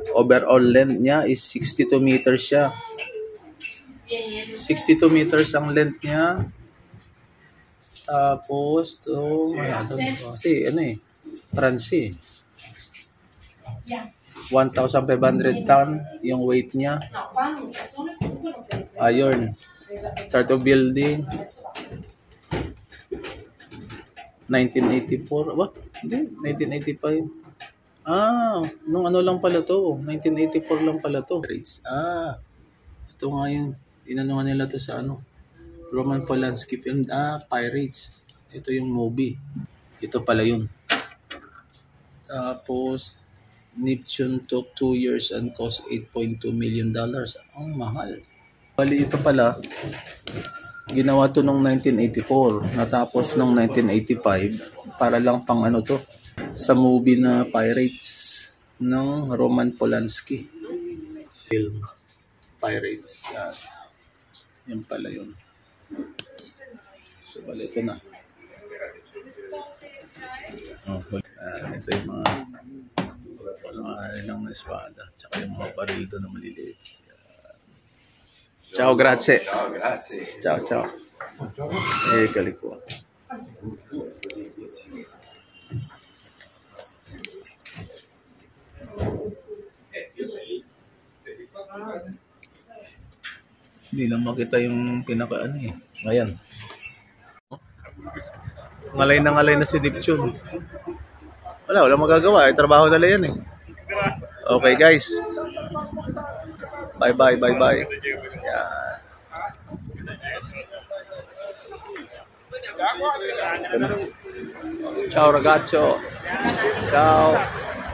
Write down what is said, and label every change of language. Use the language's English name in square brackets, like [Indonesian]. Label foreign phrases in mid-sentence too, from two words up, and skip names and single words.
[English] Overall length niya is 62 meters siya. [Filipino] 62 meters ang length niya. Tapos, to... Kasi, ano eh. France eh. 1,500 ton yung weight niya. [English] Iron. Start of building. 1984. What? [Filipino] Hindi. 1985. Nung ano lang pala to. 1984 lang pala to. Ito nga yung inanuhan nila to sa ano. Roman Polanski film. Pirates. Ito yung movie. Ito pala yun. Tapos, [English] Neptune took 2 years and cost $8.2 million. [Filipino] Ang mahal. Bali ito pala, ginawa to noong 1984. Natapos noong 1985 para lang pang ano to, sa movie na Pirates ng Roman Polanski. Film. Pirates. Yan. Yan pala yun. So, bali ito na. Ito yung mga ng espada. Tsaka yung mga baril doon na maliliit. [Italian] Ciao, grazie. Ciao, grazie. Ciao, ciao. [Filipino] Kaliko. Hindi lang makita yung pinaka ano eh. Ayan. Ngalay na si Neptune. Wala magagawa. Trabaho nila yan eh. [English] Okay guys. Bye. [Filipino] Yan. [Italian] Ciao ragazzo. Ciao.